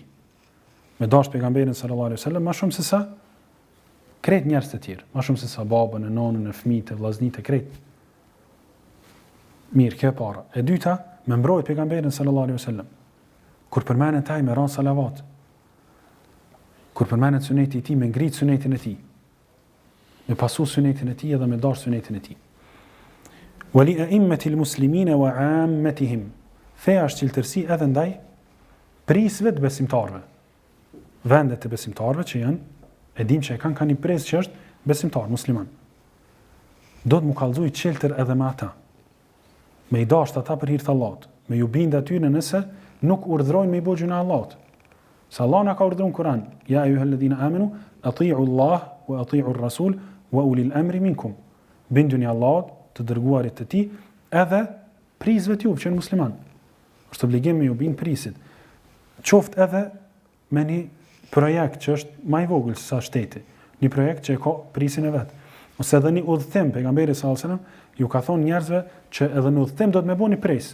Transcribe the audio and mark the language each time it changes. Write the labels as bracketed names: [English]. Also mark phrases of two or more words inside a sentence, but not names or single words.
[Albanian] Me dash pejgamberin [Arabic] صلى الله عليه وسلم [Albanian] më shumë se sa krejt njerëz të tjerë, më shumë se sa babën, e nonën, e fëmijët, e vllaznitë, krejt. Mirë, kjo e para. E dyta, me mbrojt pejgamberin [Arabic] صلى الله عليه وسلم. [Albanian] Kur përmendet taj me ran salavat. Kur përmendet suneti i tij, me ngrit sunetin e tij. Me pasu sunetin e tij edhe me dash sunetin e tij. [Arabic] ولأئمة المسلمين وعامتهم. [Albanian] Feja është qiltërsi edhe ndaj prisve të besimtarëve. Vendet e besimtarëve që janë, e dim që e kanë një pres që është besimtar, musliman. Do të mu kallëzuj qiltër edhe me ata. Me i dasht ata për hir të Allahut, me ju bind atyre nëse nuk urdhrojnë me i bëjë gjuna Allahut. Se Allah na ka urdhëruar në Kur'an, [Arabic] يا أيها الذين آمنوا أطيعوا الله وأطيعوا الرسول وأولي الأمر منكم. [Albanian] Binduni Allahut, të dërguarit të tij, edhe prisve të juve që janë musliman. Është obligim me ju bind prisit. Qoftë edhe me një projekt që është më i vogël se sa shteti, një projekt që e ka prisin e vet. Ose edhe një udhëtim, pejgamberi [Arabic] صلى الله عليه وسلم [Albanian] ju ka thonë njerëzve që edhe në udhëtim do të më bëni pres.